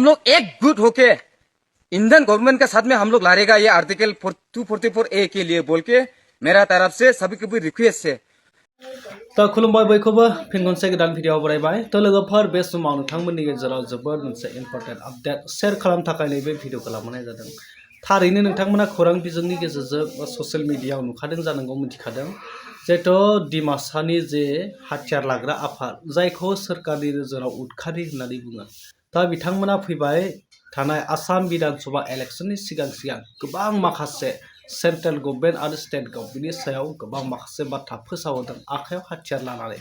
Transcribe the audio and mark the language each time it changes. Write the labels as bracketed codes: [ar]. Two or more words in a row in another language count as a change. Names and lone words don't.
[hi] लोग एकजुट होके [en] Indian government [hi] के साथ में हम लोग लड़ेगा ये आर्टिकल 244A के लिए बोल के मेरा तरफ से सभी को भी रिक्वेस्ट है। [brx] तो खुलुमबाय बयखौबो फिन खनसे गोदान भिडिअ बरायबाय तो लोगोफोर बे समाव नोंथांमोननि गेजेराव जोबोद मोनसे [en] important update share [brx] खालामनो थाखाय नैबे भिडिअखौ लाबोनाय जादों। थारैनो नोंथांमोना खौरां बिजोंनि गेजेरजों [en] social media [brx] नुखादों जानांगौ मिथिखादों जेथ' डिमासानि जे हाथियार लाग्रा आफाद जायखौ सोरखारनि नोजोराव उदखारि होननानै बुङो दा बिथांमोना फैबाय थानाय आसाम विधानसभा इलेक्शननि सिगां गोबां माखासे [en] central government [brx] आरो [en] state government [brx] सायाव गोबां माखासे बाथ्रा फोसावदों आखायाव हाथियार लानानै।